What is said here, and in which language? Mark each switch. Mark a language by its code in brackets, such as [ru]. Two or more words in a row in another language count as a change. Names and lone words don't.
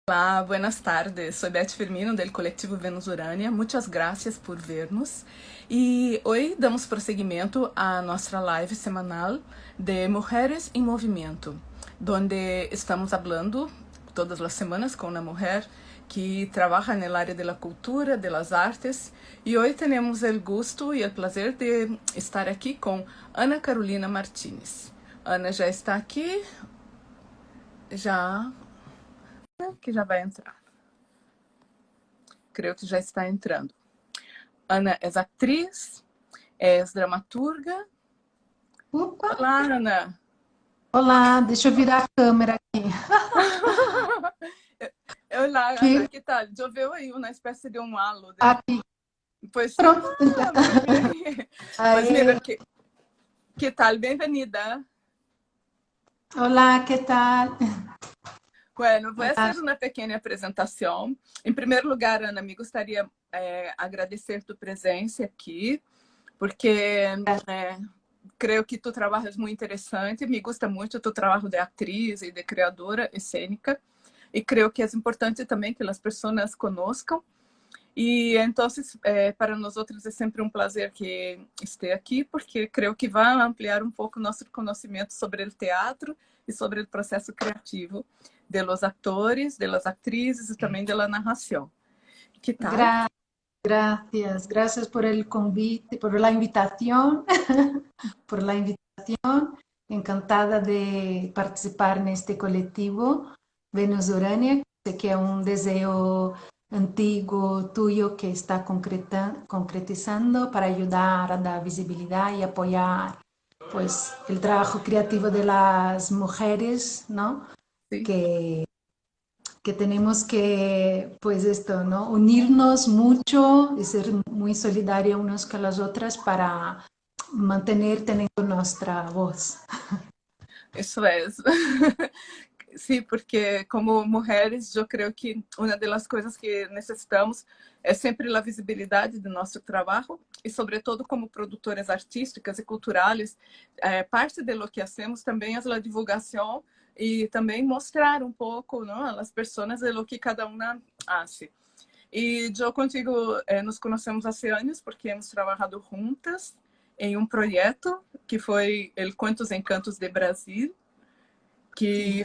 [pt] Olá, [es] buenas tardes. Soy Beth Firmino del colectivo Venus Urânia. Muitas gracias por vernos. [pt] E hoje damos prosseguimento à nossa live semanal de Mulheres em Movimento, [es] donde estamos hablando [pt] todas as semanas com uma mulher que trabalha na área da cultura, das artes. E hoje temos o gosto e o prazer de estar aqui com Ana Carolina Martínez. Ana já está aqui, que já vai entrar. Creio que já está entrando. Ana é atriz, é dramaturga. Opa! Olá, Ana. Olá, deixa eu virar a câmera aqui. Olá, Ana, [es] Que que tal? [pt] Choveu aí uma espécie de halo. aqui, Pois, pronto. [es] muy bien. Pues mira, [pt] Aí, [es] que tal? Bem-vinda. olá, que tal? [pt] Bueno, vou Olá. fazer uma pequena apresentação. Em primeiro lugar, Ana, me gostaria agradecer tua presença aqui, porque creio que tu trabalhas muito interessante, [es] me gusta [pt] muito tu trabalho de atriz e de criadora cênica, e creio que é importante também que as pessoas conozcam. E então, para nós outros é sempre um prazer que esteja aqui, porque creio que vai ampliar um pouco nosso conhecimento sobre o teatro e sobre o processo criativo [es] de los [pt] atores, [es] de las [pt] atrizes e também da narração. [es] Que tal? Gracias por el convite, por la invitación, por la invitación. Encantada de participar en este colectivo Venus Urania. Sé que es un deseo antiguo tuyo que está concretizando para ayudar a dar visibilidad y apoyar pues el trabajo creativo de las mujeres, ¿no? [pt] Sim. [es] Que que tenemos que, pues esto, ¿no? Unirnos mucho y ser muy solidarios unos con las otras para mantener teniendo nuestra voz. [pt] Isso é. Sim, porque como mulheres, eu creio que uma das coisas que necessitamos é sempre a visibilidade do nosso trabalho e, sobretudo, como produtoras artísticas e culturais, [es] parte de lo que hacemos [pt] também é a divulgação e também mostrar um pouco, não, às pessoas [es] de lo que [pt] cada uma faz. E eu contigo nos conhecemos há anos porque hemos trabalhado juntas em um projeto que foi El Cuentos Encantos de Brasil, que